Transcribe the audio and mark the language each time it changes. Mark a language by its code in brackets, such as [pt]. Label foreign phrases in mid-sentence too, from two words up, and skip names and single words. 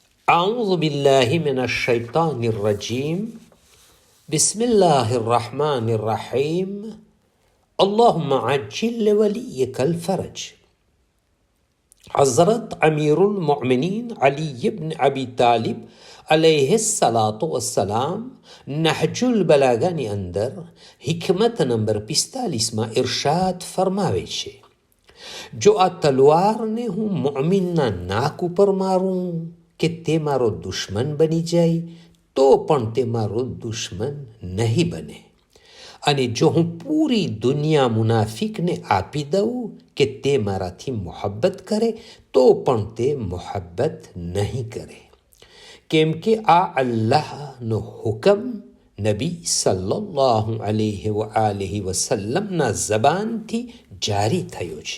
[ar] أعوذ بالله من الشيطان الرجيم بسم الله الرحمن الرحيم اللهم عجل لوليك الفرج. [gu] हज़रत अमीरुल मोमिनीन अली इब्न अबी तालिब [ar] عليه الصلاة والسلام [gu] નહજુલ બલાગાની અંદર હિકમત નંબર 45માં ઇરશાદ ફરમાવે છે, જો આ તલવારને હું મોમિનના નાક ઉપર મારું કે તે મારો દુશ્મન બની જાય તો પણ તે મારો દુશ્મન નહીં બને, અને જો હું પૂરી દુનિયા મુનાફિકને આપી દઉં કે તે મારાથી મોહબ્બત કરે તો પણ તે મોહબ્બત નહીં કરે, કેમ કે આ અલ્લાહનો હુકમ નબી [ar] صلى الله عليه وسلم [gu] જબાનથી જારી થયો છે.